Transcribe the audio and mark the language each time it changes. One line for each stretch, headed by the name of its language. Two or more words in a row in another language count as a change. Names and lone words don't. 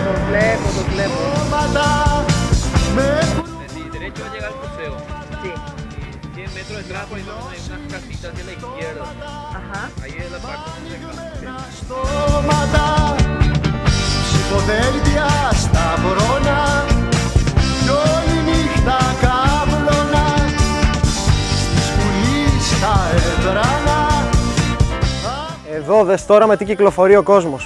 Greek: Το βλέπω, το βλέπω.
Spanish: Derecho va a llegar al museo. Sí. 100 metros detrás, por ahí hay unas casitas hacia la izquierda. Ajá. Ahí es la parte donde
Greek: στόματα, ψηφοδέλτια στα βρώνα κι όλη νύχτα καύλωνα στη σκουλή στα έδρανα. Εδώ δες τώρα με τι κυκλοφορεί ο κόσμος.